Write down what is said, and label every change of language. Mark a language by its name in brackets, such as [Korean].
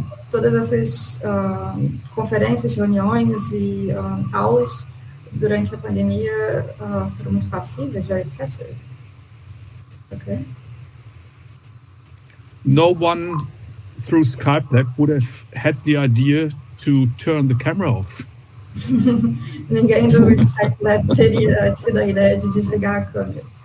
[Portuguese] Todas essas conferências, reuniões e aulas durante a pandemia foram muito passivas, [English] very passive. Okay. No one through Skype Lab would have had the idea to turn the camera off. [Portuguese] Ninguém do Skype Lab teria tido a ideia de desligar a câmera.